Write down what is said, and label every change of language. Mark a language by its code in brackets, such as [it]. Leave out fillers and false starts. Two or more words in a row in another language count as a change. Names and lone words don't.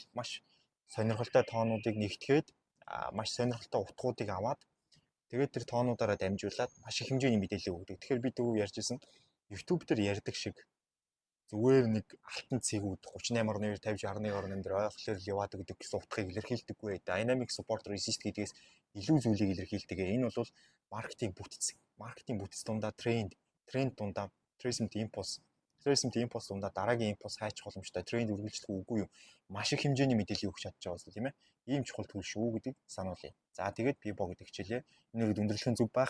[mn] Маш сонирхолтой тоонуудыг нэгтгэхэд маш сонирхолтой утгуудыг аваад тэгээд тэр тоонуудаараа дамжуулаад маш их хэмжээний мэдээлэл өгдөг. Тэгэхээр би дөрөв ярьжсэн YouTube дээр ярьдаг шиг зүгээр нэг алтан цэгүүд 38.2, 50, 61.8 дээр ойхлоор яваадаг гэдэг гэсэн утгыг илэрхийлдэггүй. [en] Dynamic support resist [mn] гэдгээс илүү зүйлийг илэрхийлдэг. Энэ бол маркетинг бүтц. Маркетинг бүтц дундаа тренд дундаа [en] tracement impulse [mn] дундаа дараагийн импульс хайчих боломжтой. Тренд үргэлжлэх үгүй юу? Маш их хэмжээний мэдээлэл өгч чадж байгаа тийм ээ. Ийм чухал зүйл шүү гэдгийг сануулъя. За тэгээд P-BOG гэдэг хичээлээ энэгээр өндөрлөх нь зүг байх.